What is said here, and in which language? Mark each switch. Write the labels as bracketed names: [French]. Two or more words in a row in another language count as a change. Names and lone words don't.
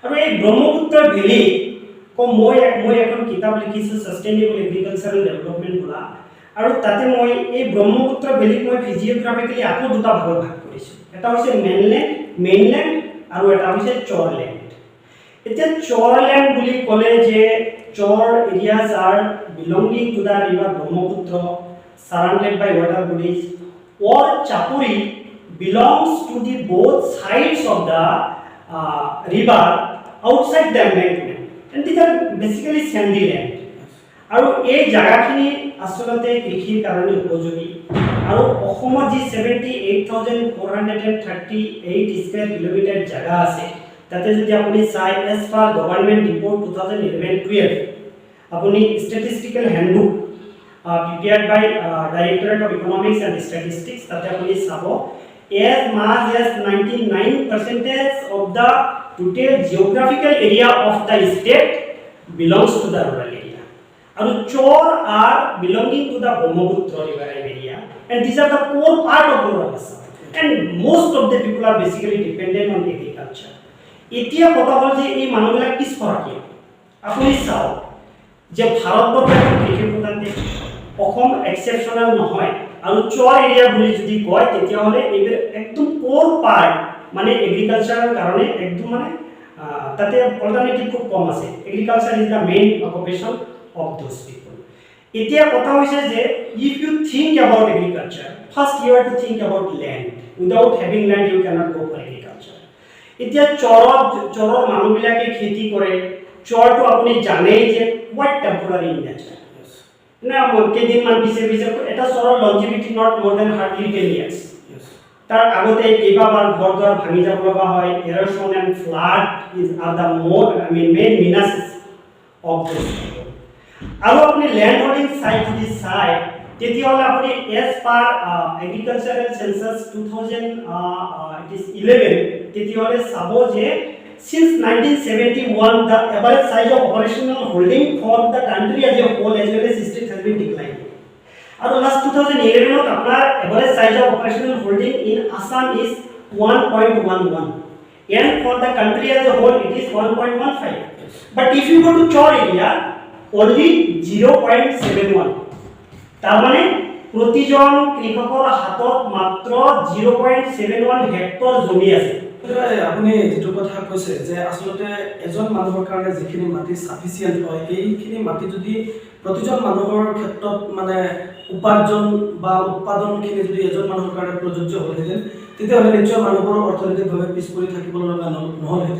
[Assamese] আৰু এই ব্ৰহ্মপুত্ৰ ভেলী মই এখন কিতাপ লিখিছোঁ সাষ্টেইনেবল এগ্ৰিকালচাৰেল ডেভেলপমেণ্ট বোলা, আৰু তাতে মই এই ব্ৰহ্মপুত্ৰ ভেলীক মই ফিজিঅ'গ্ৰাফিকেলি আকৌ দুটা ভাগত ভাগ কৰিছোঁ। এটা হৈছে মেইনলেণ্ড আৰু এটা হৈছে চৰলেণ্ড। এতিয়া চৰলেণ্ড বুলি ক'লে যে [English] chor areas are belonging to the river Brahmaputra surrounded by water bodies, or Chapuri belongs to the both sides of the river outside the embankment, and these are basically sandy land. [Assamese] আৰু এই জায়গাখিনি আসলতে কৃষিৰ কাৰণে উপযোগী, আৰু অসমত যি 78,438 [English] square kilometre [Assamese] জায়গা আছে, তাতে যদি আপুনি চাই [English] as per government report 2011-12 আপুনি Statistical Handbook prepared by Directorate of Economics and Statistics, [Assamese] তাতে আপুনি চাব [English] as much as 99% of the total geographical area of the state belongs to the rural area. And chor are belonging to the Brahmaputra river area, and these are the core part of rural Assam, and most of the people are basically dependent on agriculture. [Assamese] এতিয়া কথা হ'ল যে এই মানুহবিলাক পিছ পৰা কিয়? আপুনি চাওক যে ভাৰতবৰ্ষ এখন কৃষি প্ৰধান দেশ, অসম এক্সেপশ্যনেল নহয়, আৰু চৰ এৰিয়া বুলি যদি কয় তেতিয়াহ'লে এইবোৰ একদম [English] core part, [Assamese] মানে এগ্ৰিকালচাৰৰ কাৰণে একদম মানে তাতে অল্টাৰনেটিভ খুব কম আছে। [English] Agriculture is the main occupation of those people. [Assamese] এতিয়া কথা হৈছে যে [English] if you think about agriculture, first you have to think about land. Without having land you cannot go for agriculture. [Assamese] এতিয়া চৰৰ মানুহবিলাকে খেতি কৰে, চৰটো আপুনি জানেই যে [English] quite temporary in nature [Assamese] না, কেইদিনমান পিছে এটা চৰৰ লঞ্জিভিটি [English] not more than hardly 10 years। [Assamese] তাৰ আগতে কেইবাবাৰ ঘৰ দুৱাৰ ভাঙি যাব লগা হয়। [English] Erosion and flood are the main menaces of this. [Assamese] আৰু আপুনি লেণ্ড হোল্ডিং চাই যদি চাই তেতিয়াহ'লে আপুনি [English] as per Agricultural Census 2011 [Assamese] তেতিয়াহ'লে চাব যে [English] since 1971 the average size of operational holding for the country as a whole as well as state has been declining. And last 2011 apnar average size of operational holding in Assam is 1.11, and for the country as a whole it is 1.15. But if you go to chor area only 0.71, [Assamese] তার মানে প্রতিজন কৃষকৰ হাতত মাত্ৰ 0.71 হেক্টৰ জমি আছে। আপুনি যেটো কথা কৈছে যে আসলতে এজন মানুহৰ কাৰণে যিখিনি মাটি সাফিসিয়েন্ট হয়, এইখিনি মাটি যদি প্ৰতিজন মানুহৰ ক্ষেত্ৰত মানে উপাৰ্জন বা উৎপাদনখিনি যদি এজন মানুহৰ কাৰণে প্ৰযোজ্য হ'লহেঁতেন তেতিয়াহ'লে নিশ্চয় মানুহৰ অৰ্থনৈতিকভাৱে পিছ পৰি থাকিবলৈ লগা নহ'লহেঁতেন।